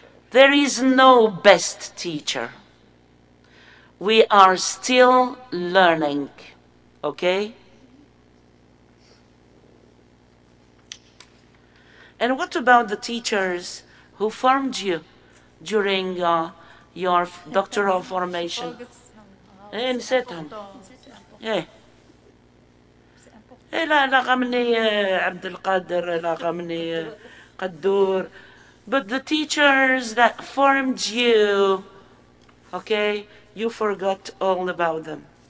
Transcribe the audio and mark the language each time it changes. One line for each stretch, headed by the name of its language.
English: There is no best teacher. We are still learning, okay? And what about the teachers who formed you during your doctoral formation?
Arabic: نسيتهم. إيه. لا لغمني عبد القادر لغمني قدور.
English: But the teachers that formed you, okay, you forgot all about them.